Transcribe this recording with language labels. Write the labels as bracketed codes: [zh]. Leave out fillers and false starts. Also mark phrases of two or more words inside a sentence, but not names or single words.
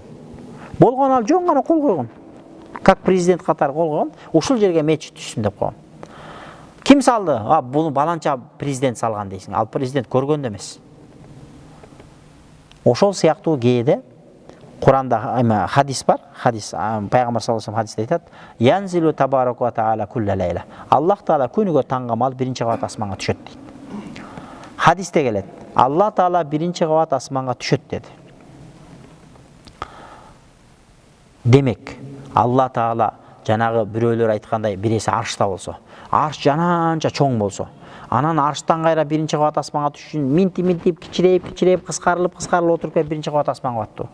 [ky] Болгон ал жөн гана кол койгон. Как президент катары кол койгон, ушул жерге мечит түшсүн деп койгон. Ким салды? Bunu баланча президент салган дейсиң. Ал президент көргөн да эмес. Ошол сыяктуу кээде Куранда хадис бар. Хадис пайгамбар [ar] صلى الله عليه وسلم [ky] хадисте айтат: [ar] "ينزل تبارك وتعالى كل ليلة." [ky] Аллах таала күнүгө таңгамал биринчи кабат асманга түшөт дейт. Хадисте келет. Алла таала биринчи кабат асманга түшөт деди. Демек, Алла таала жанагы бирөөлөр айткандай биреси аршта болсо, арш жананча чоң болсо, анан арштан кайра биринчи кабат асманга түшүшүн минтип кичирейип кыскарылып отуруп келип биринчи кабат асманга баттуу.